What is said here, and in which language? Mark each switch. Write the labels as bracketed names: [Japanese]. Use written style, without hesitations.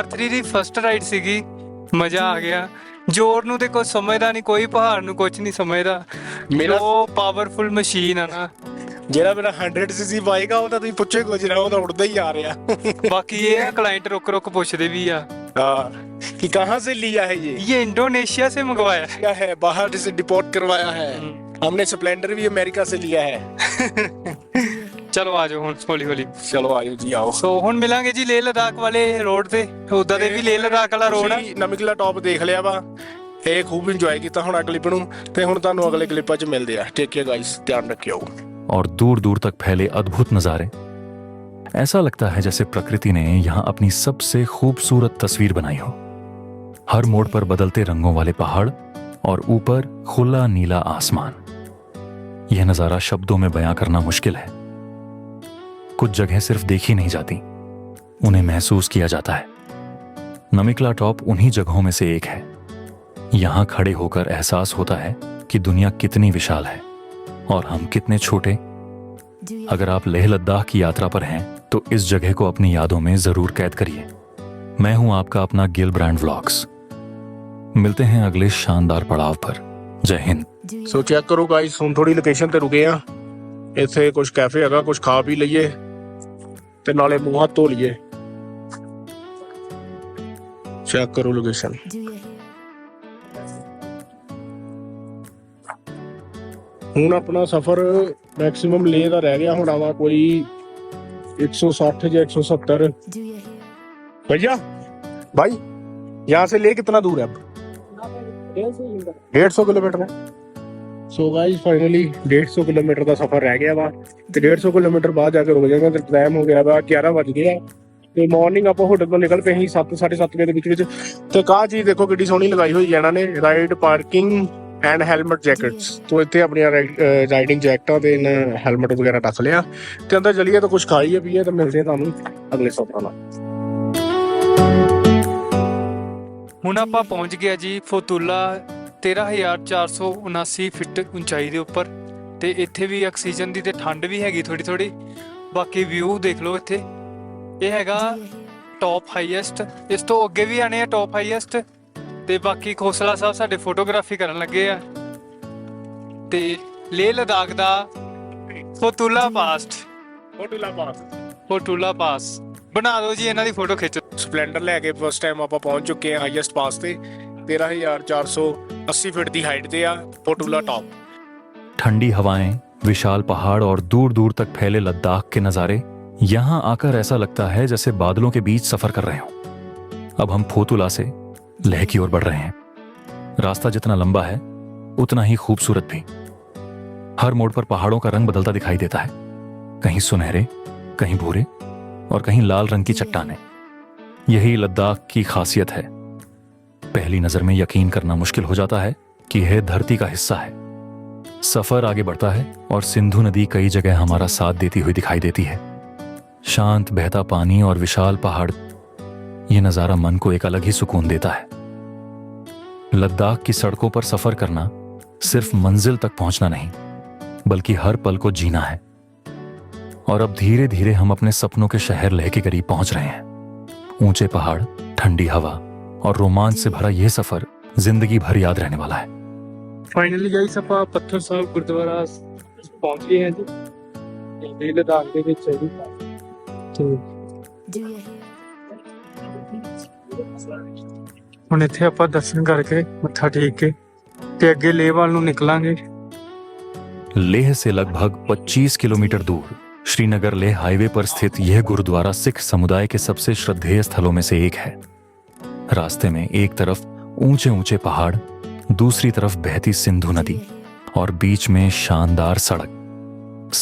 [Punjabi] R3 ਦੀ first ride ਸੀਗੀ, ਮਜ਼ਾ ਆ ਗਿਆ। ਜ਼ੋਰ ਨੂੰ ਤੇ ਕੁਝ ਸਮਝਦਾ ਨਹੀਂ, ਕੋਈ ਪਹਾੜ ਨੂੰ ਕੁਝ ਨਹੀਂ ਸਮਝਦਾ। ਮੇਰਾ- ਉਹ ਪਾਵਰਫੁਲ ਮਸ਼ੀਨ ਆ ਨਾ। ਜਿਹੜਾ ਮੇਰਾ 100cc ਬਾਈਕ ਆ, ਉਹ ਤਾਂ ਤੁਸੀਂ ਪੁੱਛੇ ਕੁਝ ਨਾ, ਉਹ ਤਾਂ ਉੜਦਾ ਹੀ ਆ ਰਿਹਾ। ਬਾਕੀ ਇਹ ਕਲਾਇंट रुक रुक ਪੁੱਛਦੇ ਵੀ ਆ [Hindi] कि कहाँ से लिया है ये इंडोनेशिया से मंगवाया है। क्या है, बाहर से डिपोर्ट करवाया है। हमने स्प्लेंडर भी अमेरिका से लिया है। [Punjabi] ਚਲੋ ਆਜੋ ਹੁਣ ਹੌਲੀ ਹੌਲੀ। [Hindi] चलो आयो जी आओ। [Punjabi] ਸੋ ਹੁਣ ਮਿਲਾਂਗੇ ਜੀ ਲੇਹ ਲਦਾਖ ਵਾਲੇ ਰੋਡ ਤੇ। ਉਦਾਂ ਦੇ ਵੀ ਲੇਹ ਲਦਾਖ ਵਾਲਾ ਰੋਡ ਆ। ਤੁਸੀਂ ਨਮਕੀਲਾ ਟੌਪ ਦੇਖ ਲਿਆ ਵਾ, ਇਹ ਖੂਬ ਇੰਜੋਏ ਕੀਤਾ ਹੁਣ ਕਲਿੱਪ ਨੂੰ, ਤੇ ਹੁਣ ਤੁਹਾਨੂੰ ਅਗਲੇ ਕਲਿੱਪਾਂ 'ਚ ਮਿਲਦੇ ਆ। [Hindi] ਟੇਕ ਕੇਅਰ गाइस, ध्यान रखियो। और दूर दूर तक फैले अद्भुत नज़ारे। ऐसा लगता है जैसे प्रकृति ने यहाँ अपनी सबसे खूबसूरत तस्वीर बनाई हो। हर मोड़ पर बदलते रंगों वाले पहाड़ और ऊपर खुला नीला आसमान। यह नज़ारा शब्दों में बयां करना मुश्किल है। कुछ जगह सिर्फ देखी नहीं जाती, उन्हें महसूस किया जाता है। नमिकला टॉप उन्हीं जगहों में से एक है। यहाँ खड़े होकर एहसास होता है कि दुनिया कितनी विशाल है और हम कितने छोटे। अगर आप लेह लद्दाख की यात्रा पर हैं तो इस जगह को अपनी यादों में जरूर कैद करिए। मैं हूं आपका अपना गिलब्रांड व्लॉग्स। मिलते हैं अगले शानदार पड़ाव पर। जय हिंद। [Punjabi] ਸੋ ਚੈੱਕ ਕਰੋ ਗਾਇਸ, ਹੁਣ ਥੋੜੀ ਲੋਕੇਸ਼ਨ ਤੇ ਰੁਕੇ ਆ। ਇੱਥੇ ਕੁਝ ਕੈਫੇ ਹੈਗਾ, ਕੁਝ ਖਾ ਪੀ ਲਈਏ ਤੇ ਨਾਲੇ ਮੂੰਹ ਹੱਥ ਧੋ ਲਈਏ। ਚੈੱਕ ਕਰੋ ਲੋਕੇਸ਼ਨ। ਹੁਣ ਆਪਣਾ ਸਫ਼ਰ ਮੈਕਸਿਮਮ ਲੇਹ ਦਾ ਰਹਿ ਗਿਆ ਹੋਣਾ ਵਾ ਕੋਈ 160 ਜਾਂ 170। [Hindi] भैया भाई यहाँ से ले कितना दूर है अब? 150 किलोमीटर है। सो गाइस फाइनली 150 किलोमीटर का सफर रह गया वा [Punjabi] ਤੇ 150 ਕਿਲੋਮੀਟਰ ਬਾਅਦ ਜਾ ਕੇ ਰੁਕ ਜਾਵਾਂਗੇ। ਤੇ ਟਾਈਮ ਹੋ ਗਿਆ ਵਾ 11 ਵਜ ਗਏ ਆ ਤੇ ਮਾਰਨਿੰਗ ਆਪਾਂ ਹੋਟਲ ਤੋਂ ਨਿਕਲ ਪਏ ਸੀ 7:30 ਵਜੇ ਦੇ ਵਿੱਚ। ਤੇ ਕਾਹ ਚੀਜ਼ ਦੇਖੋ ਕਿੱਡੀ ਸੋਹਣੀ ਲਗਾਈ ਹੋਈ ਇਹਨਾਂ ਨੇ, ride parking and helmet jackets. ਤੋਂ ਇੱਥੇ ਆਪਣੀਆਂ ਰਾਈਡਿੰਗ ਜੈਕਟਾਂ ਤੇ ਹੈਲਮਟ ਵਗੈਰਾ ਰੱਖ ਲਿਆ ਤੇ ਅੰਦਰ ਚਲੀਏ ਤਾਂ ਕੁਝ ਖਾਈਏ ਪੀਏ। ਤਾਂ ਮਿਲਦੇ ਆ ਤੁਹਾਨੂੰ ਅਗਲੇ ਸਫ਼ਰ ਨਾਲ। ਹੁਣ ਆਪਾਂ ਪਹੁੰਚ ਗਏ ਜੀ ਫੋਤੂਲਾ 13,479 ਫਿਟ ਉਚਾਈ ਦੇ ਉੱਪਰ। ਤੇ ਇੱਥੇ ਵੀ ਆਕਸੀਜਨ ਦੀ ਤੇ ਠੰਡ ਵੀ ਹੈਗੀ ਥੋੜੀ ਥੋੜੀ। ਬਾਕੀ ਵਿਊ ਦੇਖ ਲਓ ਇੱਥੇ, ਇਹ ਹੈਗਾ ਟੌਪ ਹਾਈਐਸਟ। ਇਸ ਤੋਂ ਅੱਗੇ ਵੀ ਆਣੇ ਆ ਟੌਪ ਹਾਈਐਸਟ। ਤੇ ਬਾਕੀ ਖੋਸਲਾ ਸਾਹਿਬ ਸਾਡੇ ਫੋਟੋਗ੍ਰਾਫੀ ਕਰਨ ਲੱਗੇ ਆ। ਤੇ ਲੇਹ ਲਦਾਖ ਦਾ ਫੋਤੂਲਾ ਪਾਸ ਬਣਾ ਦਿਓ ਜੀ, ਇਹਨਾਂ ਦੀ ਫੋਟੋ ਖਿੱਚੋ। ਸਪਲੈਂਡਰ ਲੈ ਕੇ ਫਸਟ ਟਾਈਮ ਆਪਾਂ ਪਹੁੰਚ ਚੁੱਕੇ ਹਾਂ ਹਾਈਐਸਟ ਪਾਸ ਤੇ। 13,480 फीट दी हाइट ਤੇ ਆ ਫੋਟੂਲਾ ਟੌਪ। [Hindi] ठंडी हवाएं, विशाल पहाड़ और दूर दूर तक फैले लद्दाख के नज़ारे। यहाँ आकर ऐसा लगता है जैसे बादलों के बीच सफर कर रहे हों। अब हम फोतुला से लेह की ओर बढ़ रहे हैं। रास्ता जितना लंबा है उतना ही खूबसूरत भी। हर मोड़ पर पहाड़ों का रंग बदलता दिखाई देता है, कहीं सुनहरे, कहीं भूरे और कहीं लाल रंग की चट्टानें। यही लद्दाख की खासियत है। पहली नजर में यकीन करना मुश्किल हो जाता है कि यह धरती का हिस्सा है, सफर आगे बढ़ता है और सिंधु नदी कई जगह हमारा साथ देती हुई दिखाई देती है। शांत बहता पानी और विशाल पहाड़, ये नजारा मन को एक अलग ही सुकून देता है। लद्दाख की सड़कों पर सफर करना सिर्फ मंजिल तक पहुंचना नहीं, बल्कि हर पल को जीना है। और अब धीरे धीरे हम अपने सपनों के शहर लेह के करीब पहुंच रहे हैं। ऊंचे पहाड़, ठंडी हवा और रोमांच से भरा यह सफर जिंदगी भर याद रहने वाला है। [Punjabi] ਫਾਈਨਲੀ ਗਾਇਸ ਆਪਾਂ ਪੱਥਰ ਸਾਹਿਬ ਗੁਰਦੁਆਰਾ ਪਹੁੰਚ ਗਏ ਹਾਂ ਜੀ। ਇਹ ਲਦਾਖ ਦੇ ਵਿੱਚ ਹੈ ਜੀ। ਤੇ [English] Do you hear? [Punjabi] ਹੁਣ ਇੱਥੇ ਆਪਾਂ ਦਰਸ਼ਨ ਕਰਕੇ ਮੱਥਾ ਟੇਕ ਕੇ ਤੇ ਅੱਗੇ ਲੇਹ ਵੱਲ ਨੂੰ ਨਿਕਲਾਂਗੇ। [Hindi] लेह से लगभग 25 किलोमीटर दूर श्रीनगर लेह हाईवे पर स्थित यह गुरुद्वारा सिख समुदाय के सबसे श्रद्धेय स्थलों में से एक है। रास्ते में एक तरफ ऊंचे ऊंचे पहाड़, दूसरी तरफ बहती सिंधु नदी और बीच में शानदार सड़क।